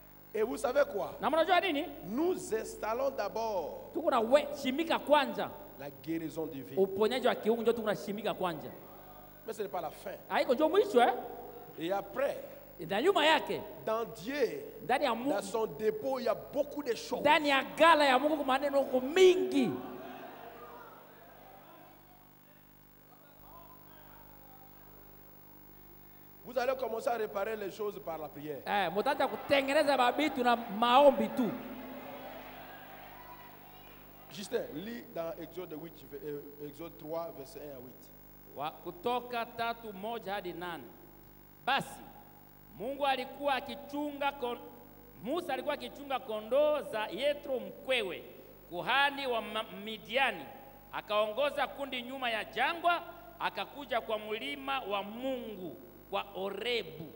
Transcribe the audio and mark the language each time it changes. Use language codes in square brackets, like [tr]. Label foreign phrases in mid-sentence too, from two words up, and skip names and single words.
[fr] Et vous savez quoi? [sw] Na mnajua nini? [fr] Nous installons d'abord [sw] Tuko na shimika kwanza. [fr] la guérison divine. [sw] Uponyaji wa kiungu ndio tuko na shimika kwanza. [fr] Mais ce n'est pas la fin. [sw] Haiko ndio mwisho [fr] Et après, [sw] na nyuma yake [fr] dans Dieu, [sw] ndani ya Mungu, [fr] dans son dépôt, il y a beaucoup de choses. [sw] ndani ya gala ya Mungu maneno mingi. [fr] Vous allez commencer à réparer les choses par la prière. [sw] Mutaanza kutengeneza mabitu na maombi tu. [fr] Justin, lis dans Exode 3, verset 1 à 8. [sw] Kutoka 3:1 hadi 8. Basi Mungu alikuwa akichunga Musa alikuwa akichunga kondoo za Yethro mkwewe, kuhani wa Midiani. Akaongoza kundi nyuma ya jangwa, akakuja kwa mlima wa Mungu kwa Orebu.